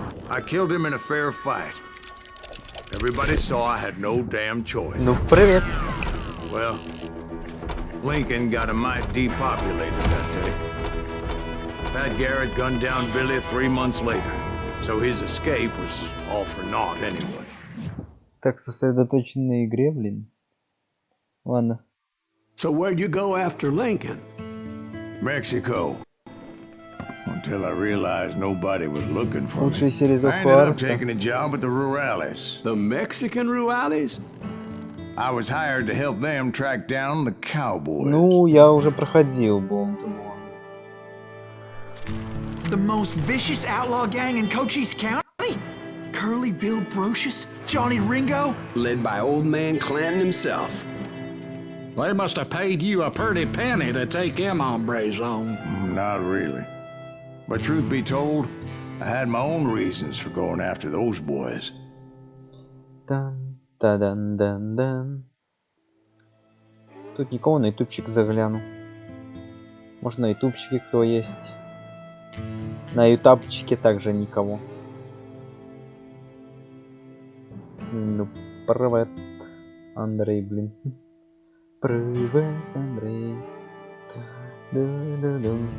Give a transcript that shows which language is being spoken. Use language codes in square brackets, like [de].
[en] I killed him in a fair fight. Everybody saw I had no damn choice. [ru] Ну, привет. [en] Well, Lincoln got a mite depopulated that day. Pat Garrett gunned down Billy 3 months later, so his escape was all for naught anyway. [ru] Так сосредоточен на игре, блин. Ладно. [en] So where'd you go after Lincoln? Mexico. Until I realized nobody was looking for me. [ru] Лучшие серии [en] I ended up Juarez. taking a job at the Rurales. The Mexican Rurales? I was hired to help them track down the cowboys. [ru] Ну, я уже проходил Bond to Bond. [en] The most vicious outlaw gang in Cochise County? Curly Bill Brocious? Johnny Ringo? Led by old man Clanton himself. They must have paid you a pretty penny to take them hombres on. Not really. But truth be told, I had my own reasons for going after those boys. Дан-да-дан-дан-дан. [ru] Тут никого, на ютубчик загляну. Может, на ютубчике кто есть. На ютубчике также никого. Ну, привет, Андрей, блин. Привет, Андрей. Да-да-да.